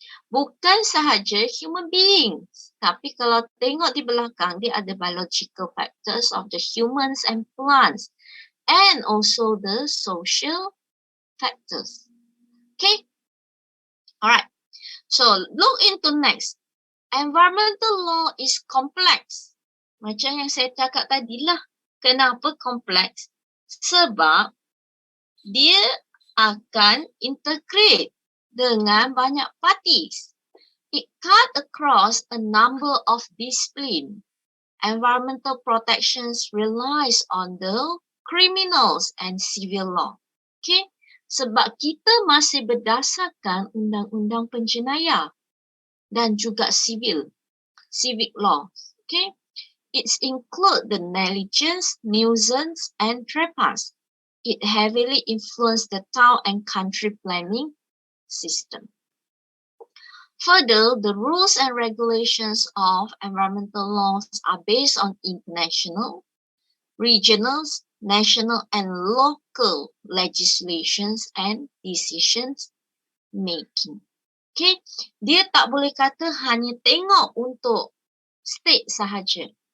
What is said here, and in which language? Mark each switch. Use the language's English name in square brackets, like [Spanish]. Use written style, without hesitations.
[Malay] Bukan sahaja [English] human beings. [Malay] Tapi kalau tengok di belakang, dia ada [English] biological factors of the humans and plants. And also the social factors. Okay? Alright. So, look into next. Environmental law is complex. [Malay] Macam yang saya cakap tadi lah. Kenapa kompleks? Sebab dia akan integrate dengan banyak parties. [English] It cut across a number of disciplines. Environmental protections relies on the criminals and civil law. Okay? [Malay] Sebab kita masih berdasarkan undang-undang penjenayah dan juga civic law. Okay? [English] It include the negligence, nuisance, and trespass. It heavily influenced the town and country planning system. Further, the rules and regulations of environmental laws are based on international, regional, national, and local legislations and decisions making. [Malay] Okay, dia tak boleh kata hanya tengok untuk state sahaja.